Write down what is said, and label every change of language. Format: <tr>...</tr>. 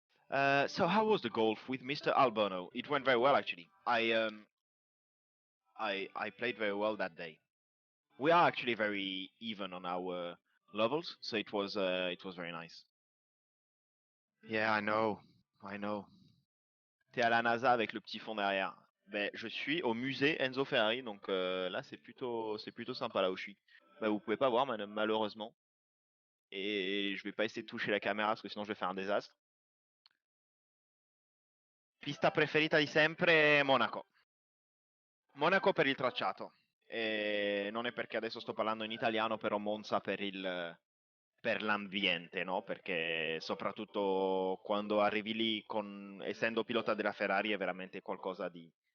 <en>So how was the golf with Mr. Albono? It went very well, actually. I played very well that day. We are actually very even on our levels, so it was very nice. Yeah, I know.</en> <fr>T'es à la NASA avec le petit fond derrière. Ben, je suis au musée Enzo Ferrari, donc là c'est plutôt sympa là où je suis. Ben, vous pouvez pas voir malheureusement, et je vais pas essayer de toucher la caméra parce que sinon je vais faire un désastre.</fr> <it>Pista preferita di sempre, Monaco. Monaco per il tracciato. E non è perché adesso sto parlando in italiano, però Monza per l'ambiente, no? Perché soprattutto quando arrivi lì essendo pilota della Ferrari è veramente qualcosa di</it>